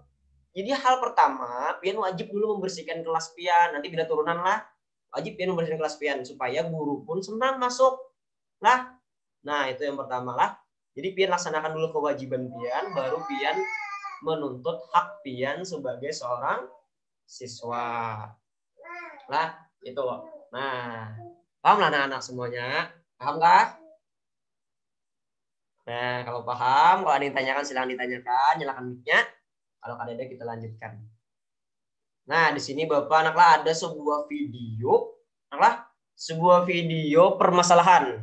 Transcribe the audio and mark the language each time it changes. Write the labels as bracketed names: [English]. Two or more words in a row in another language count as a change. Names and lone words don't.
[Banjar] Jadi hal pertama, pian wajib dulu membersihkan kelas pian. Nanti bila turunan lah, wajib pian membersihkan kelas pian supaya guru pun senang masuk lah. Nah, itu yang pertama lah. Jadi pian laksanakan dulu kewajiban pian, baru pian menuntut hak pian sebagai seorang siswa. Lah, itu loh. Nah, paham lah anak-anak semuanya? Paham kah? Nah, kalau paham, kalau ada yang ditanyakan silahkan ditanyakan, nyalakan mic-nya. Kalau ada kita lanjutkan. Nah, di sini Bapak anaklah ada sebuah video, sebuah video permasalahan.